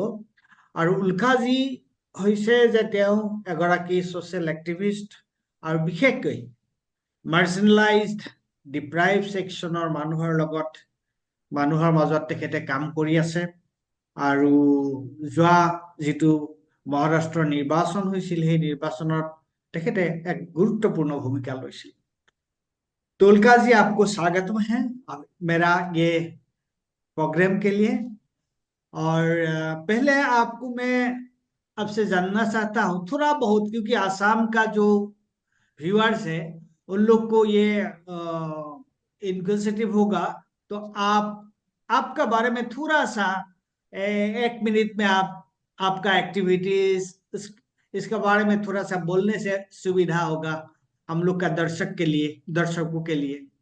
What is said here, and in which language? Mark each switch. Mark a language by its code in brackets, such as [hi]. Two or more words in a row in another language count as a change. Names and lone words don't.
[as] আৰু উল্কাজী হৈছে যে তেওঁ এগৰাকী [en] social activist [as] আৰু বিশেষকৈ [en] marginalized deprived section [as] মানুহৰ মাজত তেখেতে কাম কৰি আছে। আৰু যোৱা যিটো মহাৰাষ্ট্ৰৰ নিৰ্বাচন হৈছিল, সেই নিৰ্বাচনত তেখেতে এক গুৰুত্বপূৰ্ণ ভূমিকা লৈছিল। [hi] तो उल्का जी, आपको स्वागत है मेरा ये प्रोग्राम के लिए। और पहले आपको मैं आपसे जानना चाहता हूँ थोड़ा बहुत, क्योंकि आसाम का जो व्यूअर्स है उन लोग को ये इनक्विजिटिव होगा, तो आपका बारे में थोड़ा सा 1 मिनट में आपका एक्टिविटीज इसके बारे में थोड़ा सा बोलने से सुविधा होगा हम लोग का दर्शकों के लिए।